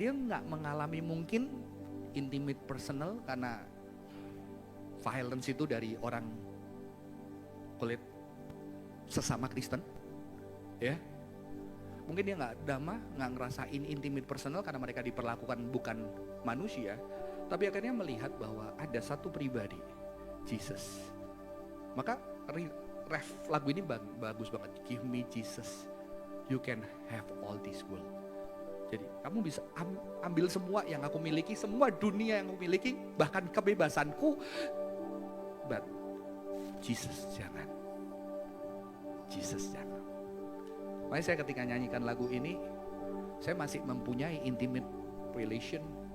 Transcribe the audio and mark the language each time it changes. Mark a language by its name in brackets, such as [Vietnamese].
[Indonesian] Dia nggak mengalami mungkin intimate personal karena violence itu dari orang kulit sesama Kristen, ya. Mungkin dia nggak ngerasain intimate personal karena mereka diperlakukan bukan manusia, tapi akhirnya melihat bahwa ada satu pribadi, Jesus. Maka lagu ini bagus banget. [English] Give me Jesus, you can have all this world. [Indonesian] Jadi kamu bisa ambil semua yang aku miliki, semua dunia yang aku miliki, bahkan kebebasanku. But Jesus jangan. Jesus jangan. Makanya saya ketika nyanyikan lagu ini, saya masih mempunyai intimate relation.